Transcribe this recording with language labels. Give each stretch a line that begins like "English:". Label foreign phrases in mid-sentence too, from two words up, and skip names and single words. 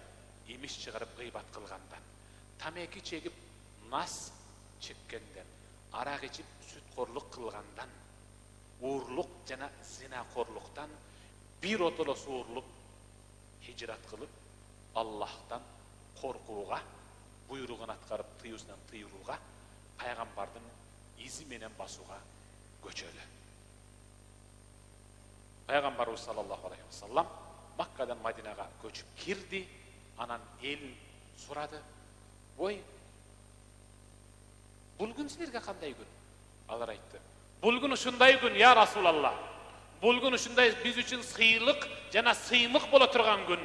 Kyrgyz: имиш чыгарып гыйбат кылгандан, тамеки чегип, нас чеккенден, арак ичип, сүткорлук кылгандан, уурлук жана зинакорлуктан бир отоло суурлук хижрат кылып, Аллахтан коркууга, буйругун аткарып, тыюусунан тыйылууга, пайгамбардын изи менен басууга көчөлү. Пайгамбарыбыз
Arabic: صلى الله عليه وسلم
Kyrgyz: Маккадан Мадинага көчүп кирди, анан эл сурады: "Ой, бул күн силерге кандай күн?" Алар айтты: "Бул күн ушундай күн,
Arabic: يا رسول الله.
Kyrgyz: Бул күн ушундай биз үчүн сыйлык жана сыймык боло турган күн.